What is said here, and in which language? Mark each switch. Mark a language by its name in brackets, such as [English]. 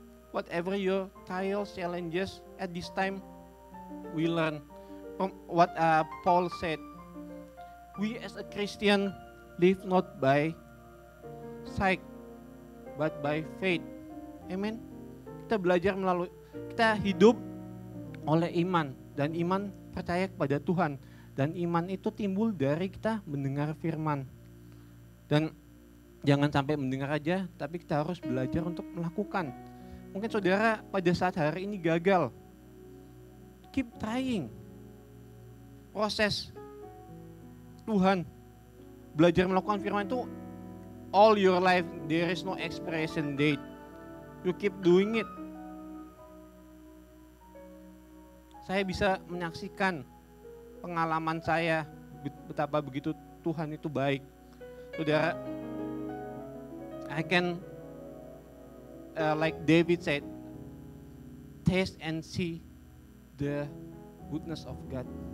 [English] Whatever your trials, challenges, at this time, we learn from what Paul said. We as a Christian live not by sight, but by faith. Amen. [Indonesian] Kita belajar kita hidup oleh iman, dan iman percaya kepada Tuhan, dan iman itu timbul dari kita mendengar firman. Dan jangan sampai mendengar aja, tapi kita harus belajar untuk melakukan. Mungkin saudara pada saat hari ini gagal, keep trying. Proses Tuhan, belajar melakukan firman itu all your life, there is no expiration date. You keep doing it. Saya bisa menyaksikan pengalaman saya betapa begitu Tuhan itu baik. [English] Saudara, I can like David said, taste and see the goodness of God.